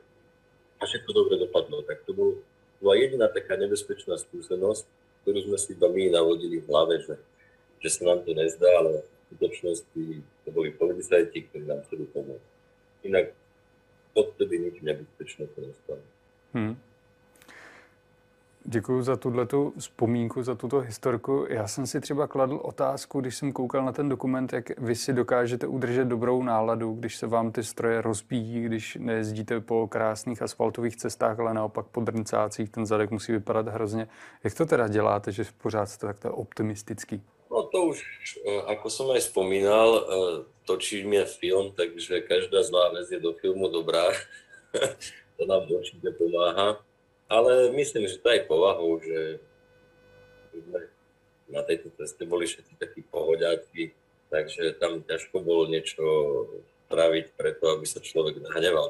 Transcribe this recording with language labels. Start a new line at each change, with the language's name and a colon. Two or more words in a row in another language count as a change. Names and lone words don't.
Slovak: A všetko dobre dopadlo. Tak to bola jediná taká nebezpečná skúsenosť, ktorú sme si iba my navodili v hlave, že sa nám to nezdá, ale v skutočnosti to boli policajti, ktorí nám chceli pomôcť. Inak odtedy nič nebezpečné to nestalo.
Czech: Děkuji za tuhletu vzpomínku, za tuto historku. Já jsem si třeba kladl otázku, když jsem koukal na ten dokument, jak vy si dokážete udržet dobrou náladu, když se vám ty stroje rozbíjí, když nejezdíte po krásných asfaltových cestách, ale naopak po drncácích, ten zadek musí vypadat hrozně. Jak to teda děláte, že pořád jste takto optimistický?
Slovak: No to už, ako som aj spomínal, točíme film, takže každá zlá vec je do filmu dobrá. To nám určite pomáha. Ale myslím, že to aj povahou, že sme na tejto ceste boli všetci takí pohodiaci, takže tam ťažko bolo niečo spraviť preto, aby sa človek nahneval.